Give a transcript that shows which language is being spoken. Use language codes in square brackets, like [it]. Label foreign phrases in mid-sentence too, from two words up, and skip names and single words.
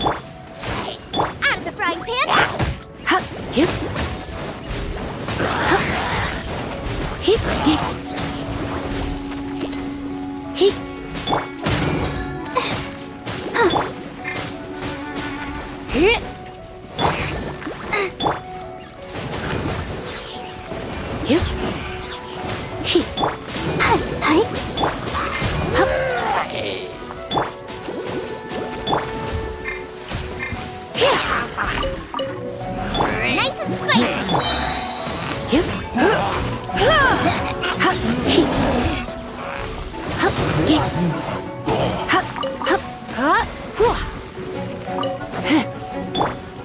[en] Out of the frying pan! Hup, hip. Hup. Hip, dip. Hip. Hip. Yep. Hip. Hi, hi. Hup. Nice and spicy! Yep. Hup, hip. Hup, dip. Hup, hup. Hup.